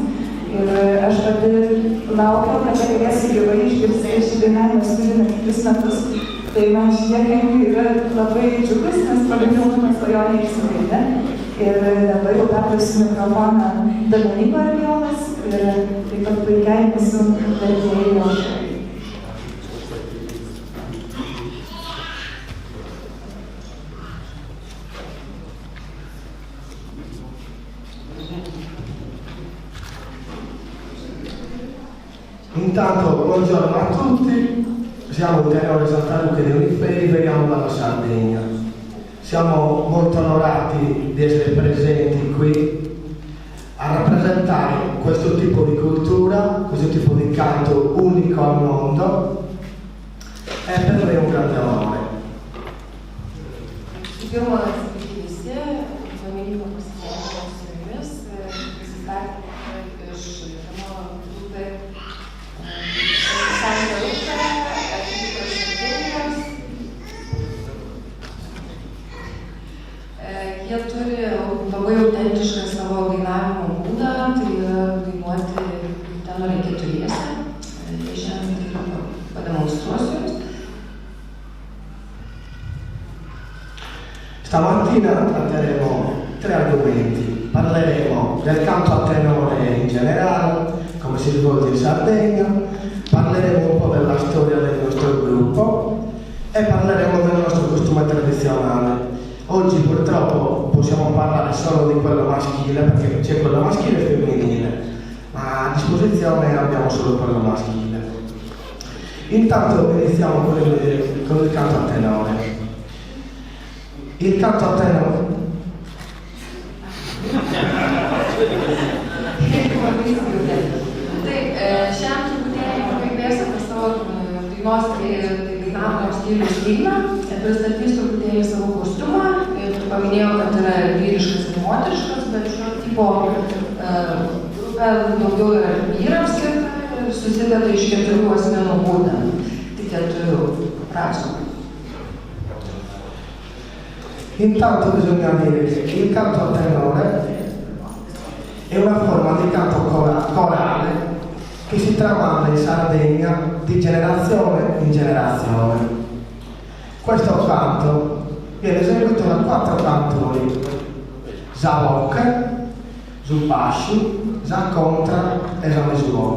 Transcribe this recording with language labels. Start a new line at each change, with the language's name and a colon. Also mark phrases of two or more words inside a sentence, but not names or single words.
Lithuanian: Ir aš pati laukiau, kad galėsiu gyvai išgirsti šį dainavimą studiją kitus metus. Tai man šitie kankliai yra labai džiugus, nes pagaliau mano svajonė išsipildė. Ir dabar jau perduosiu mikrofoną Dainavimo regionas ir taip pat puikiai mūsų vertėjai aušrai.
Italian: Intanto, buongiorno a tutti, siamo il Tenore Santa Ruche Oniferi, veniamo dalla Sardegna. Siamo molto onorati di essere presenti qui a rappresentare questo tipo di cultura, questo tipo di canto unico al mondo, e per me è un grande onore.
Lithuanian: Pirma, sveiki visi, paminimo pasisveikinimo su jumis, prisistatymą iš Tenore Santa Ruche Oniferi. Jie turi labai autentišką savo dainavimo būdą, tai yra dainuoti tenore keturiese. Šiandien tai pademonstruosiu jums.
Italian: Stamattina tratteremo 3 argomenti. Parleremo del canto a tenore in generale, come si svolge in Sardegna, parleremo un po' della storia del nostro gruppo e parleremo del nostro costume tradizionale. Oggi purtroppo possiamo parlare solo di quello maschile, perché c'è quello maschile e femminile, ma a disposizione abbiamo solo quello maschile. Intanto iniziamo con il canto a tenore. Il canto a tenore.
Lithuanian: Šiandien truputėlį pakalbėsiu apie savo dainos dainavimo stiliaus kilmę, pristatysiu truputėlį savo kostiumą ir paminėjau, kad yra vyriškas ir moteriškas, bet šio tipo grupė daugiau yra vyrams skirta ir susideda iš 4 asmenų būtent, tik 4 frasių.
Italian: Intanto bisogna dire che il canto a tenore è una forma di canto corale che si tramanda in Sardegna di generazione in generazione. Questo canto viene eseguito da 4 cantori: Zavok, Zubashi, Zacontra e Zamesubok.